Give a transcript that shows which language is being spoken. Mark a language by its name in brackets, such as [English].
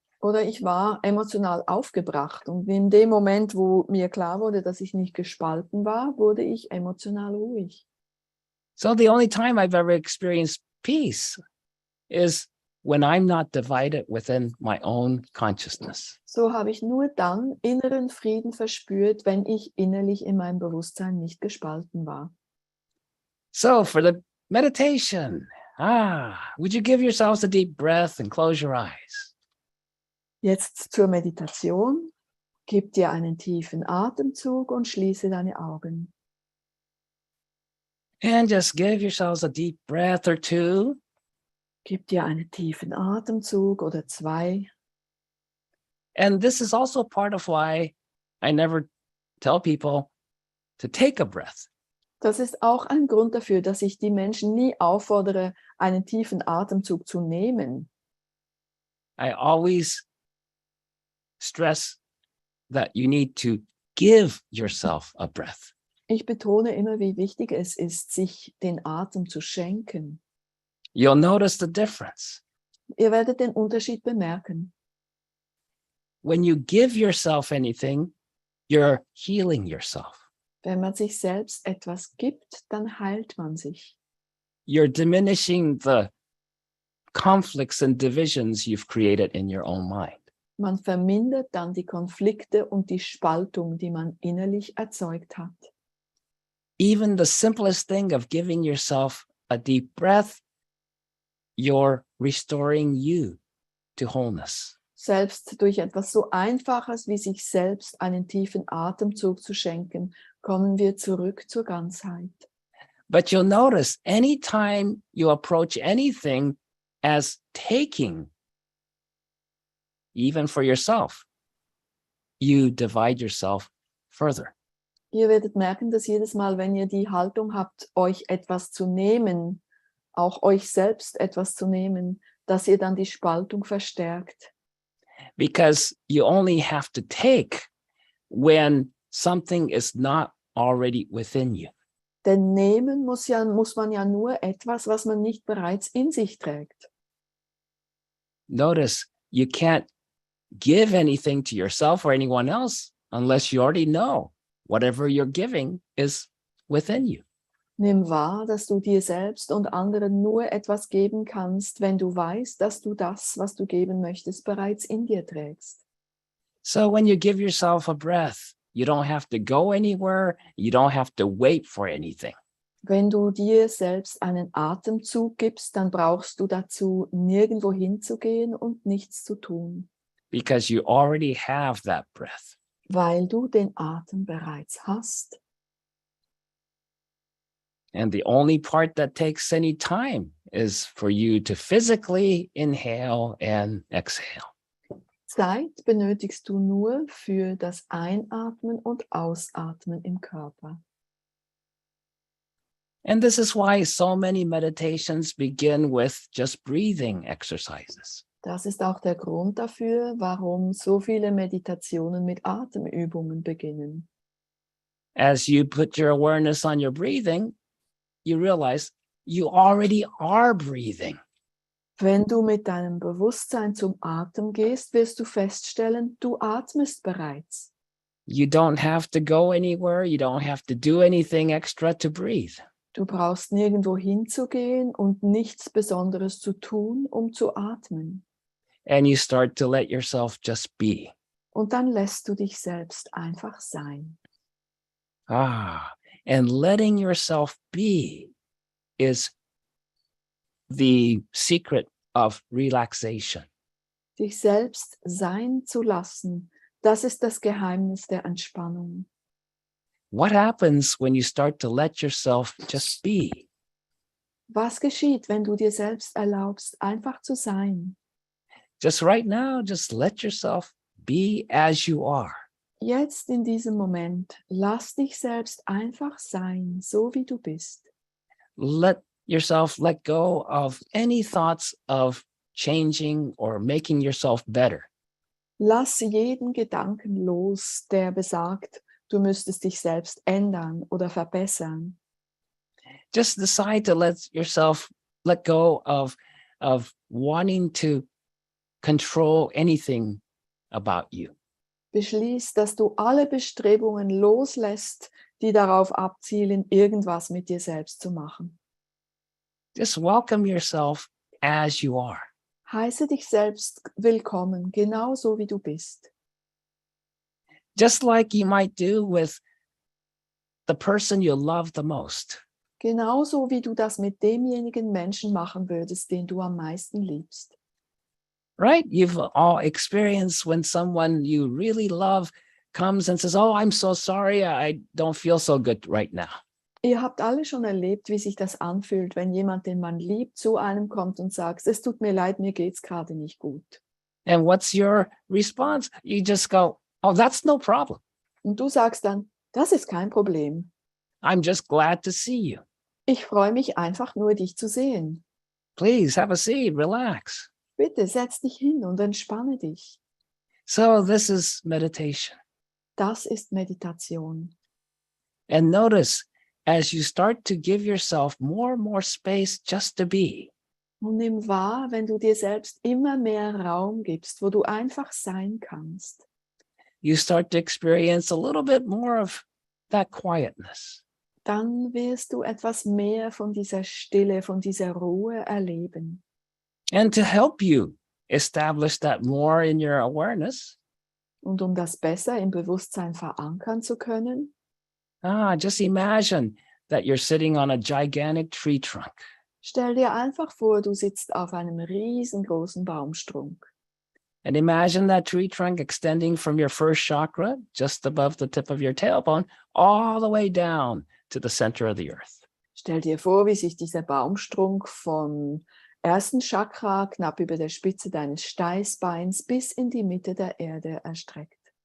[German] Oder ich war emotional aufgebracht und in dem Moment, wo mir klar wurde, dass ich nicht gespalten war, wurde ich emotional ruhig. [English] So the only time I've ever experienced peace is when I'm not divided within my own consciousness. [German] So habe ich nur dann inneren Frieden verspürt, wenn ich innerlich in meinem Bewusstsein nicht gespalten war. [English] So for the meditation, would you give yourselves a deep breath and close your eyes? [German] Jetzt zur Meditation. Gib dir einen tiefen Atemzug und schließe deine Augen. [English] And just give yourselves a deep breath or two. [German] Gib dir einen tiefen Atemzug oder zwei. [English] And this is also part of why I never tell people to take a breath. [German] Das ist auch ein Grund dafür, dass ich die Menschen nie auffordere, einen tiefen Atemzug zu nehmen. [English] I always stress that you need to give yourself a breath. [German] Ich betone immer, wie wichtig es ist, sich den Atem zu schenken. [English] You'll notice the difference. [German] Ihr werdet den Unterschied bemerken. [English] When you give yourself anything, you're healing yourself. [German] Wenn man sich selbst etwas gibt, dann heilt man sich. [English] You're diminishing the conflicts and divisions you've created in your own mind. [German] Man vermindert dann die Konflikte und die Spaltung, die man innerlich erzeugt hat. [English] Even the simplest thing of giving yourself a deep breath, you're restoring you to wholeness. [German] Selbst durch etwas so Einfaches wie sich selbst einen tiefen Atemzug zu schenken, kommen wir zurück zur Ganzheit. [English] But you'll notice anytime you approach anything as taking, even for yourself, you divide yourself further. [German] Ihr werdet merken, dass jedes Mal, wenn ihr die Haltung habt, euch etwas zu nehmen, auch euch selbst etwas zu nehmen, dass ihr dann die Spaltung verstärkt. [English] Because you only have to take when something is not already within you. [German] Denn nehmen muss man ja nur etwas, was man nicht bereits in sich trägt. [English] Notice you can't give anything to yourself or anyone else unless you already know whatever you're giving is within you. [German] Nimm wahr, dass du dir selbst und anderen nur etwas geben kannst, wenn du weißt, dass du das, was du geben möchtest, bereits in dir trägst. [English] So when you give yourself a breath, you don't have to go anywhere. You don't have to wait for anything. [German] Wenn du dir selbst einen Atemzug gibst, dann brauchst du dazu nirgendwo hinzugehen und nichts zu tun, [English] Because you already have that breath. [German] weil du den Atem bereits hast. [English] And the only part that takes any time is for you to physically inhale and exhale. [German] Zeit benötigst du nur für das Einatmen und Ausatmen im Körper. [English] And this is why so many meditations begin with just breathing exercises. [German] Das ist auch der Grund dafür, warum so viele Meditationen mit Atemübungen beginnen. [English] As you put your awareness on your breathing, you realize you already are breathing. [German] Wenn du mit deinem Bewusstsein zum Atem gehst, wirst du feststellen, du atmest bereits. [English] You don't have to go anywhere. You don't have to do anything extra to breathe. [German] Du brauchst nirgendwo hinzugehen und nichts Besonderes zu tun, um zu atmen. [English] And you start to let yourself just be. [German] Und dann lässt du dich selbst einfach sein. [English] And letting yourself be is the secret of relaxation. [German] Dich selbst sein zu lassen, das ist das Geheimnis der Entspannung. [English] What happens when you start to let yourself just be? [German] Was geschieht, wenn du dir selbst erlaubst, einfach zu sein? [English] Just right now, just let yourself be as you are. [German] Jetzt in diesem Moment, lass dich selbst einfach sein, so wie du bist. [English] Let yourself let go of any thoughts of changing or making yourself better. [German] Lass jeden Gedanken los, der besagt, du müsstest dich selbst ändern oder verbessern. [English] Just decide to let yourself let go of wanting to control anything about you. [German] Beschließ, dass du alle Bestrebungen loslässt, die darauf abzielen, irgendwas mit dir selbst zu machen. [English] Just welcome yourself as you are. [German] Heiße dich selbst willkommen, genauso wie du bist. [English] Just like you might do with the person you love the most. [German] Genauso wie du das mit demjenigen Menschen machen würdest, den du am meisten liebst. [English] Right? You've all experienced when someone you really love comes and says, "Oh, I'm so sorry. I don't feel so good right now." [German] Ihr habt alle schon erlebt, wie sich das anfühlt, wenn jemand, den man liebt, zu einem kommt und sagt, es tut mir leid, mir geht's gerade nicht gut. [English] And what's your response? You just go, "Oh, that's no problem. [German] Und du sagst dann, das ist kein Problem. [English] I'm just glad to see you. [German] Ich freue mich einfach nur, dich zu sehen. [English] Please have a seat, relax." [German] Bitte setz dich hin und entspanne dich. [English] So this is meditation. [German] Das ist Meditation. [English] And notice as you start to give yourself more and more space just to be, [German] Und nimm wahr, wenn du dir selbst immer mehr Raum gibst, wo du einfach sein kannst. [English] you start to experience a little bit more of that quietness. [German] Dann wirst du etwas mehr von dieser Stille, von dieser Ruhe erleben. [English] And to help you establish that more in your awareness, [German] Und um das besser im Bewusstsein verankern zu können, [English] just imagine that you're sitting on a gigantic tree trunk. [German] stell dir einfach vor, du sitzt auf einem riesengroßen Baumstrunk. [English] And imagine that tree trunk extending from your first chakra, just above the tip of your tailbone, all the way down to the center of the earth. [German] Stell dir vor, wie sich dieser Baumstrunk vom ersten Chakra knapp über der Spitze deines Steißbeins bis in die Mitte der Erde erstreckt.